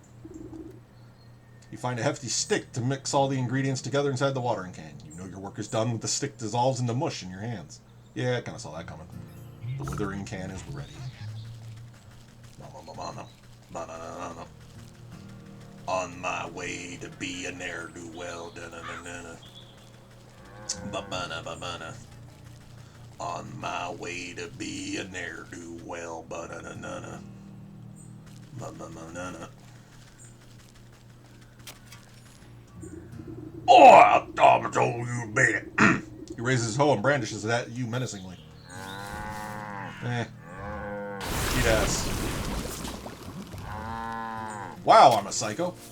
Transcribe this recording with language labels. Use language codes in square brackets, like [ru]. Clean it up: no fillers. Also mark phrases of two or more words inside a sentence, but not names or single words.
[en] You find a hefty stick to mix all the ingredients together inside the watering can. You know your work is done when the stick dissolves into mush in your hands. Yeah, I kind of saw that coming. The withering can is ready. On my way to be a ne'er-do-well. Ba-ba-na-ba-ba-na. On my way to be a ne'er-do-well. Ba-na-na-na-na. Ba-ba-na-na-na. Oh, I told you made it. He raises his hoe and brandishes it at you menacingly. Eat ass. Wow, I'm a psycho.